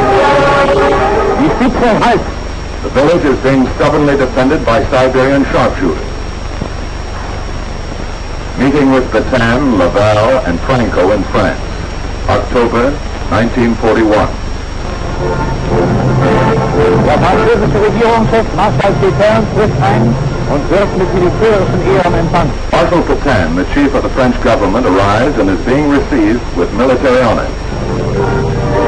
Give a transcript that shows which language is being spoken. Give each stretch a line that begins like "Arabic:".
English: The village is being stubbornly defended by Siberian sharpshooters. Meeting with Pétain, Laval, and Franco in France, October 1941.
German: der französische Regierungschef Marschall Pétain trifft ein und wird mit militärischen Ehren empfangen.
English: Marshal Pétain, the chief of the French government, arrives and is being received with military honors.